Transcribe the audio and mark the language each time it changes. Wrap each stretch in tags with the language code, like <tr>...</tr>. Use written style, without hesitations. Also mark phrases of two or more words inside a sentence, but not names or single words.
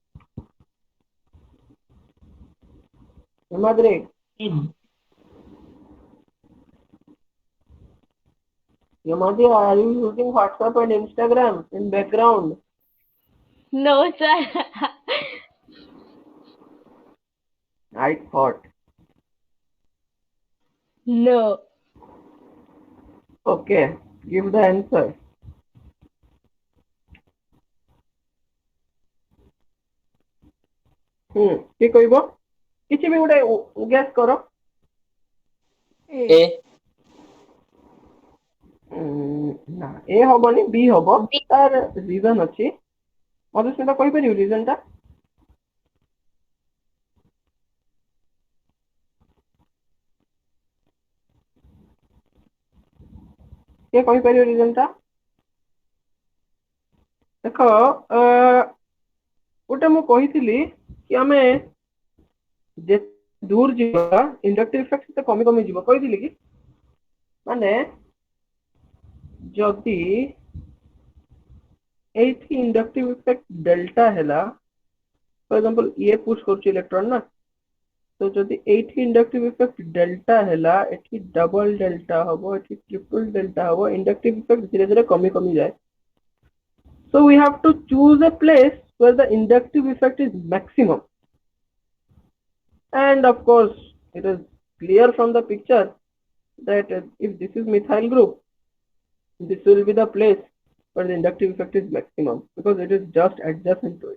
<en>Himadri, Himadri, are you using WhatsApp and Instagram in background? No, sir. I thought. No. Okay, give the answer.</en> <bn>কি কইব কিছু</bn> <or>ବି ଗୋଟେ guess କର</or> <en>A.</en> <or>ନା A ହବନି B ହବ ତାର reason ଅଛି ମଧୁସ୍ମିତା କହିପାରିବୁ reason ଟା କିଏ କହିପାରିବ reason ଟା ଦେଖ ଗୋଟେ ମୁଁ କହିଥିଲି କି ଆମେ ଯେ दूर ଯିବା</or> <en>inductive effect</en> <or>ସେତେ କମି କମି ଯିବ କହିଥିଲି କି ମାନେ ଯଦି</or> <en>ଏଇଠି inductive effect delta ହେଲା for example ये push କରୁଛି electron</en> <or>ନା तो ଯଦି ଏଇଠି</or> <en>inductive effect delta</en> <or>ହେଲା ଏଠି</or> <en>double delta</en> <or>ହବ ଏଠି</or> <en>triple delta ହବ inductive effect</en> <or>ଧୀରେ ଧୀରେ କମି କମି ଯାଏ</or> <en>so we have to choose a place where the inductive effect is maximum and of course it is clear from the picture that if this is methyl group this will be the place where the inductive effect is maximum because it is just adjacent to it.</en>